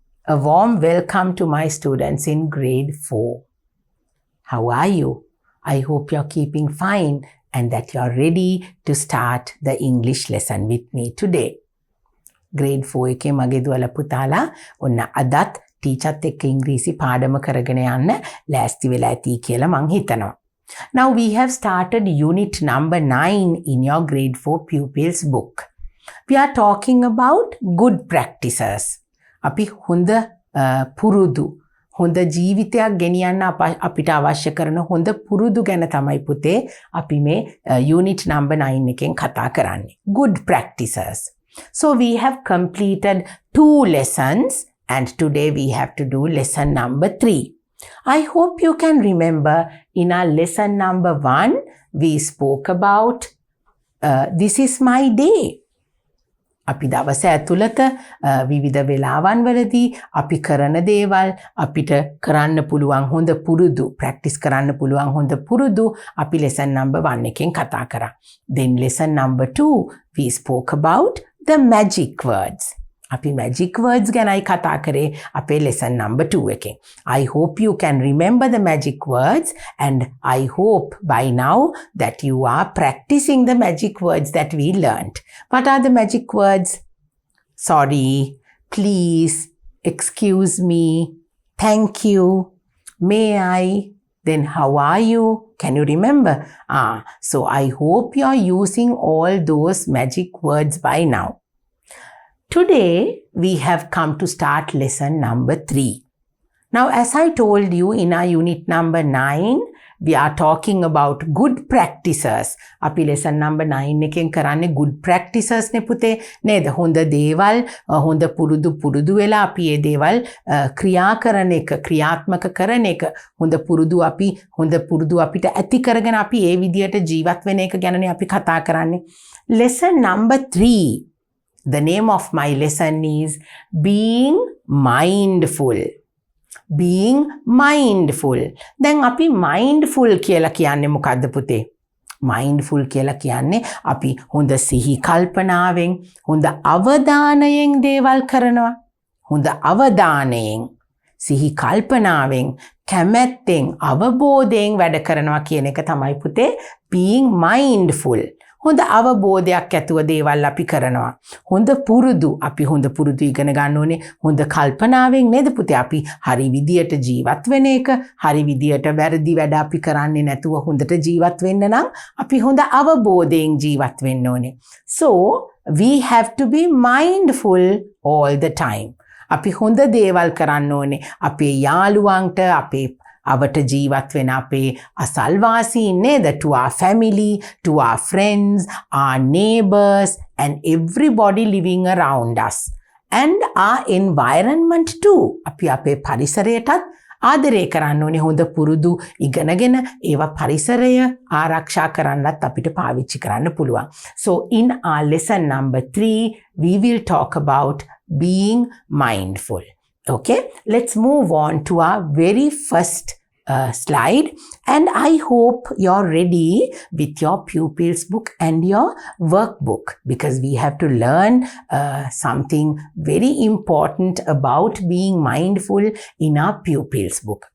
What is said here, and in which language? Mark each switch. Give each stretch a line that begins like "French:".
English: A warm welcome to my students in grade 4. How are you? I hope you're keeping fine and that you're ready to start the English lesson with me today.
Sinhala: Grade 4 එකේ මගේ දුවලා පුතාලා ඔන්න අදත් ටීචර්ත් එක්ක ඉංග්‍රීසි පාඩම කරගෙන යන්න ලෑස්ති වෙලා ඇති කියලා මං හිතනවා.
English: Now we have started unit number 9 in your grade 4 pupils book. We are talking about good practices.
Sinhala: අපි හොඳ පුරුදු හොඳ ජීවිතයක් ගෙනියන්න අපිට අවශ්‍ය කරන හොඳ පුරුදු ගැන තමයි පුතේ අපි මේ unit number 9 එකෙන් කතා කරන්නේ.
English: Good practices. So we have completed 2 lessons and today we have to do lesson number 3. I hope you can remember in our lesson number 1 we spoke about this is my day.
Sinhala: අපි දවස ඇතුළත විවිධ වෙලාවන් වලදී අපි කරන දේවල් අපිට කරන්න පුළුවන් හොඳ පුරුදු ප්‍රැක්ටිස් කරන්න පුළුවන් හොඳ පුරුදු අපි lesson number 1 එකෙන් කතා කරා.
English: Then lesson number 2 we spoke about the magic words.
Sinhala: අපි magic words ගැනයි කතා කරේ අපේ lesson number 2 එකෙන්.
English: I hope you can remember the magic words and I hope by now that you are practicing the magic words that we learned. What are the magic words? Sorry, please, excuse me, thank you, may I, then how are you? Can you remember? So I hope you are using all those magic words by now. Today, we have come to start lesson number 3. Now, as I told you in our unit number 9, we are talking about good practices.
Sinhala: අපි lesson number 9 එකෙන් කරන්නේ
English: good practices
Sinhala: නේ පුතේ නේද? හොඳ දේවල් හොඳ පුරුදු වෙලා අපි මේ දේවල් ක්‍රියා කරන එක ක්‍රියාත්මක කරන එක හොඳ පුරුදු අපිට ඇති කරගෙන අපි ඒ විදියට ජීවත් වෙන එක ගැනනේ අපි කතා කරන්නේ.
English: Lesson number 3. The name of my lesson is being mindful. Being mindful.
Sinhala: දැන් අපි mindful කියලා කියන්නේ මොකද්ද පුතේ? mindful කියලා කියන්නේ අපි හොඳ සිහි කල්පනාවෙන් හොඳ අවධානයෙන් දේවල් කරනවා. හොඳ අවධානයෙන් සිහි කල්පනාවෙන් කැමැත්තෙන් අවබෝධයෙන් වැඩ කරනවා කියන එක තමයි පුතේ
English: being mindful.
Sinhala: හොඳ අවබෝධයක් ඇතුව දේවල් අපි කරනවා. හොඳ පුරුදු අපි හොඳ පුරුදු ඉගෙන ගන්න ඕනේ. හොඳ කල්පනාවෙන් නේද පුතේ අපි හරි විදියට ජීවත් වෙන එක, හරි විදියට වැරදි වැඩ අපි කරන්නේ නැතුව හොඳට ජීවත් වෙන්න නම් අපි හොඳ අවබෝධයෙන් ජීවත් වෙන්න ඕනේ.
English: So we have to be mindful all the time.
Sinhala: අපි හොඳ දේවල් කරන්න ඕනේ. අපේ යාළුවන්ට අපේ අවට ජීවත් වෙන අපේ අසල්වාසීන් නේද?
English: To our family, to our friends, our neighbors and everybody living around us. And our environment too.
Sinhala: අපි අපේ පරිසරයටත් ආදරය කරන්න ඕනේ. හොඳ පුරුදු ඉගෙනගෙන ඒවා පරිසරය ආරක්ෂා කරන්නත් අපිට පාවිච්චි කරන්න පුළුවන්.
English: So in our lesson number 3, we will talk about being mindful. Okay, let's move on to our very first slide and I hope you're ready with your pupils book and your workbook because we have to learn something very important about being mindful in our pupils book.